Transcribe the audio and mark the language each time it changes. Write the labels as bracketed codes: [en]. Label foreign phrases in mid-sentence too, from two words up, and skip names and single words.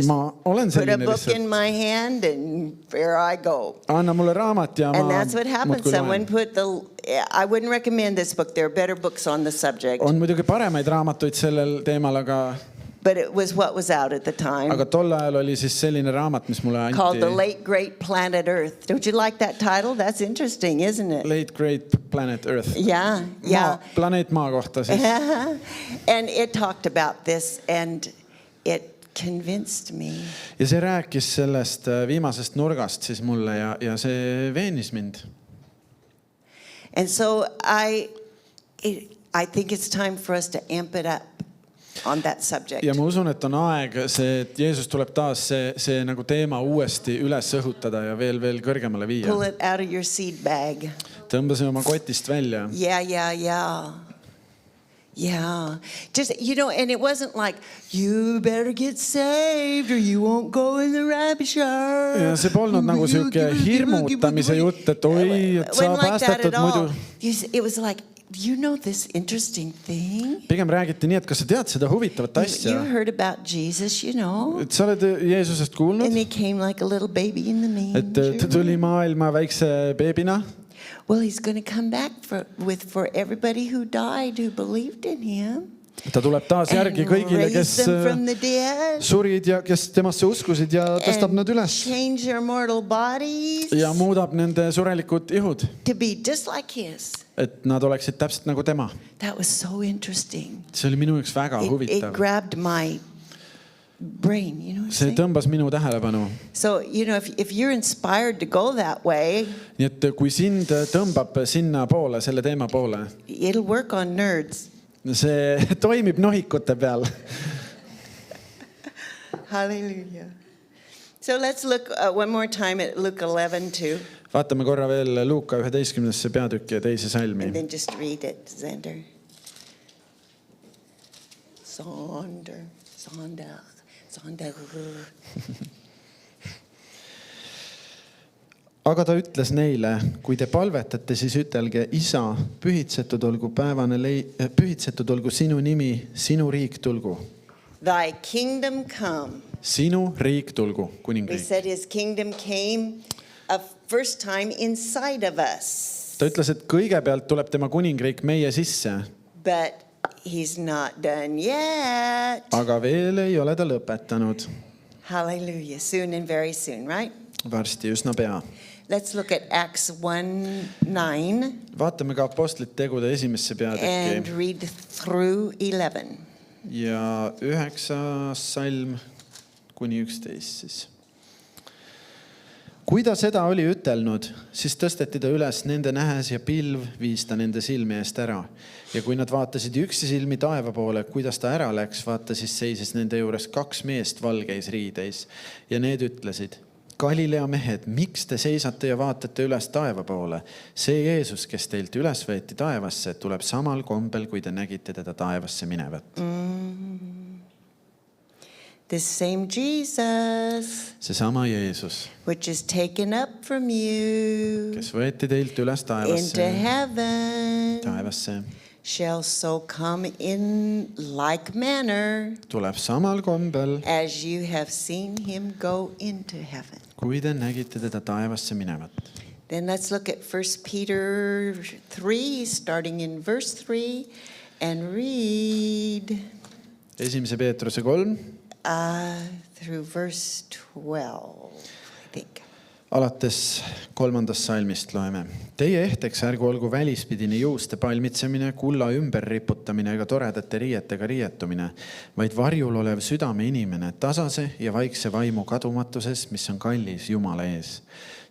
[et] Ma olen [en] put a [et] selline [en] book [et] lihtsalt. [en] in my hand and there I go. [et] Anna mulle raamat ja [en] And [et] ma [en] that's what happened. [et] muudkui [en] Someone [et] loen. [en] I wouldn't recommend this book. There are better books on the subject. [et] On muidugi paremaid raamatuid sellel teemal, [en] But it was what was out at the time. [et] aga tol ajal oli siis selline raamat, mis mulle [en] Called The [et] anti. [en] Late Great Planet Earth. Don't you like that title? That's interesting, isn't it? Late Great Planet Earth. Yeah, yeah. [et] Planeet Maa kohta siis. [en] And it talked about this and it convinced me. [et] Ja see rääkis sellest viimasest nurgast siis mulle ja see veenis mind. [en] And so I think it's time for us to amp it up on that subject. [et] Ja ma usun, et on aeg see, et Jeesus tuleb taas see nagu teema uuesti üles õhutada ja veel kõrgemale viia. [en] Pull it out of your seed bag. [et] Tõmbasin oma kotist välja. [en] Yeah. Just, and it wasn't like, you better get saved or you won't go in the rapture. [et] Ja see polnud nagu siuke hirmutamise jutt, et oi, et sa päästetud muidu. [en] It was like, you know this interesting thing? [et] Pigem räägiti nii, et kas sa tead seda huvitavat asja? [en] You heard about Jesus, [et] Et sa oled Jeesusest kuulnud? [en] And he came like a little baby in the manger. [et] Et ta tuli maailma väikse beebina? [en] Well, he's going to come back for everybody who died, who believed in him. [et] Ta tuleb taas järgi kõigile, kes surid ja kes temasse uskusid ja tõstab nad üles. [en] Change their mortal bodies. [et] Ja muudab nende surelikud ihud. [en] To be just like his. [et] Et nad oleksid täpselt nagu tema. [en] That was so interesting. [et] See oli minu jaoks väga huvitav. [en] It grabbed my brain, [et] See tõmbas minu tähelepanu. [en] So, if you're inspired to go that way, [et] nii et kui sind tõmbab sinna poole, selle teema poole, [en] it'll work on nerds. [et] See toimib nohikute peal. [en] Hallelujah. So let's look one more time at Luke 11 too. [et] Vaatame korra veel Luuka 11. peatükki ja teise salmi. [en] And then just read it, Zander. Sonder. [et] Aga ta ütles neile, kui te palvetate, siis ütelge, Isa, pühitsetud olgu sinu nimi, sinu riik tulgu. [en] Thy kingdom come. [et] Sinu riik tulgu, [en] We [et] kuningriik. [en] said his kingdom came a first time inside of us. [et] Ta ütles, et kõigepealt tuleb tema kuningriik meie sisse. [en] But he's not done yet. [et] Aga veel ei ole ta lõpetanud. [en] Hallelujah. Soon and very soon, right? [et] Varsti üsna pea. [en] Let's look at Acts 1:9 [et] Vaatame ka Apostlite tegude esimesse [en] and [et] peatükki. [en] read through 11. [et] Ja 9. salm kuni 11 siis. Kui ta seda oli ütelnud, siis tõsteti ta üles nende nähes ja pilv viis ta nende silmi eest ära. Ja kui nad vaatasid üksi silmi taeva poole, kuidas ta ära läks, vaata siis seisis nende juures 2 meest valgeis riideis. Ja need ütlesid, Galilea mehed, miks te seisate ja vaatate üles taeva poole? See Jeesus, kes teilt üles võeti taevasse, tuleb samal kombel, kui te nägite teda taevasse minevat. [en] This same Jesus, [et] Seesama Jeesus, [en] which is taken up from you [et] kes võeti teilt üles [en] into heaven, [et] taevasse, [en] shall so come in like manner [et] tuleb samal kombel, [en] as you have seen him go into heaven. [et] kui te nägite teda taevasse minevat. [en] Then let's look at 1 Peter 3, starting in verse 3, and read [et] 1. Peetruse 3, [en] through verse 12, I think. [et] alates 3. salmist loeme. Teie ehteks ärgu olgu välispidine juuste palmitsemine, kulla ümber riputamine ega toredate riietega riietumine, vaid varjul olev südame inimene tasase ja vaikse vaimu kadumatuses, mis on kallis Jumala ees.